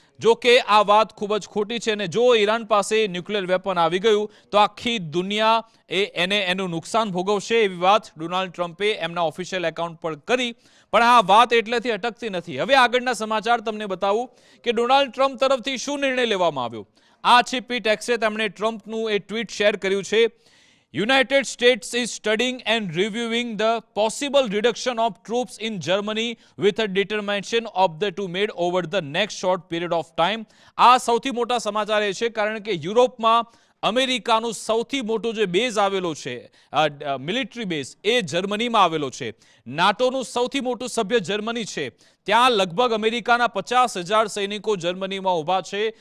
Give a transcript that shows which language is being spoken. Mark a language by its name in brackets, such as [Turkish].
[Gujarati] જો કે આ વાત ખૂબ જ ખોટી છે. અને જો ઈરાન પાસે ન્યુક્લિયર વેપન આવી ગયું તો આખી દુનિયા એનું નુકસાન ભોગવશે એવી વાત ડોનાલ્ડ ટ્રમ્પે એમના ઓફિશિયલ એકાઉન્ટ પર કરી. પણ આ વાત એટલેથી અટકતી નથી. હવે આગળના સમાચાર તમને બતાવું કે ડોનાલ્ડ ટ્રમ્પ તરફથી શું નિર્ણય લેવામાં આવ્યો. આ છે પીટ હેક્સે, તેમણે ટ્રમ્પનું એ ટ્વીટ શેર કર્યું છે. [English] United States is studying and reviewing the possible reduction of troops in Germany with a determination of the to made over the next short period of time. [Gujarati] આ સૌથી મોટા સમાચાર એ છે કારણ કે યુરોપમાં અમેરિકાનું સૌથી મોટો જે બેઝ આવેલો છે, મિલિટરી બેઝ, એ જર્મનીમાં આવેલો છે. નાટોનું સૌથી મોટું સભ્ય જર્મની છે. ત્યાં લગભગ અમેરિકાના 50,000 સૈનિકો જર્મનીમાં ઊભા છે.